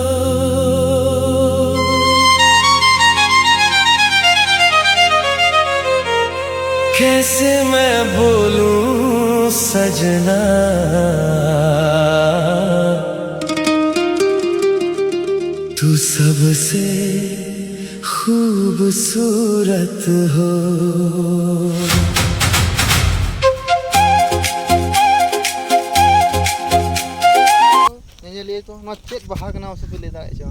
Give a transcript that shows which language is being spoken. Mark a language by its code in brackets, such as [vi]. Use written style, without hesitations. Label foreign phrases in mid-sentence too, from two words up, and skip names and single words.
[hi] कैसे मैं बोलूं सजना, तू सबसे खूबसूरत हो। [sat] ᱧᱮᱧᱮᱞᱤᱭᱟᱹ ᱠᱚ ᱱᱚᱣᱟ ᱪᱮᱫ ᱵᱟᱦᱟ ᱠᱟᱱᱟ ᱢᱟᱥᱮ ᱯᱮ ᱞᱟᱹᱭ ᱫᱟᱲᱮᱭᱟᱜ ᱪᱚ?